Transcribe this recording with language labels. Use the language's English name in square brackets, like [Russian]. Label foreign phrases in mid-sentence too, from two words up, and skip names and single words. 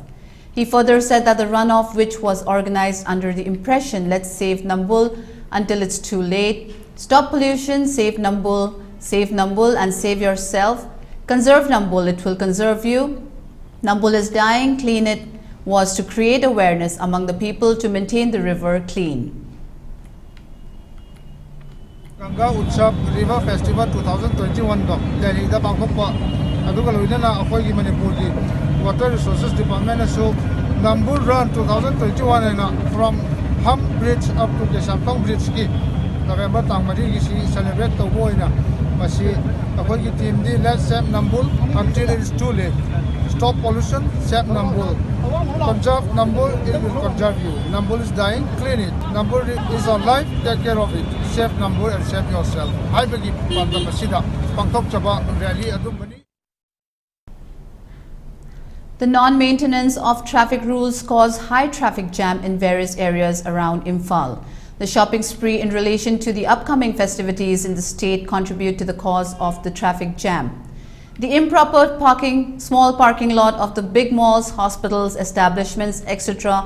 [English] He further said that the run-off, which was organized under the impression "Let's save Nambul until it's too late," stop pollution, save Nambul and save yourself, conserve Nambul, it will conserve you, Nambul is dying, clean it, was to create awareness among the people to maintain the river clean. [Manipuri] Ganga Utsav River Festival 2021 do Delhi da pangthokpa aduga loinana akhoi Manipur gi Water Resources Department asu Nambul Run 2021 ena [English] from Hum Bridge up to Kaishamthong Bridge [Manipuri] ki November tangmari gi si celebrate to boina masi akhoi gi team di [English] let's save Nambul until it is too late. Stop pollution, save Nambul. Conserve Nambul, it will conserve you. Nambul is dying, clean it. Nambul is alive, take care of it. Save Nambul and save yourself. [Manipuri] I begi panta masida pangthok chaba rally adumbani. [English] The non-maintenance of traffic rules caused high traffic jam in various areas around Imphal. The shopping spree in relation to the upcoming festivities in the state contribute to the cause of the traffic jam. The improper parking, small parking lot of the big malls, hospitals, establishments, etc.